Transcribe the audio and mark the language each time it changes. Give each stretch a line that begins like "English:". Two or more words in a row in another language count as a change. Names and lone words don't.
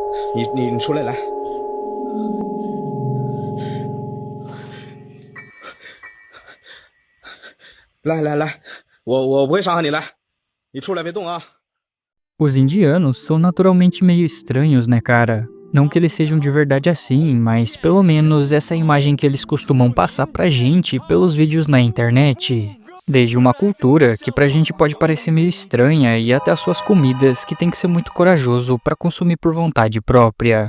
Chinese: 你出来来，来，我不会伤害你，来，你出来别动啊。
Portuguese: Os indianos são naturalmente meio estranhos, né, cara? Não que eles sejam de verdade assim, mas pelo menos essa é a imagem que eles costumam passar pra gente pelos vídeos na internet. Desde uma cultura que pra gente pode parecer meio estranha e até as suas comidas que tem que ser muito corajoso pra consumir por vontade própria.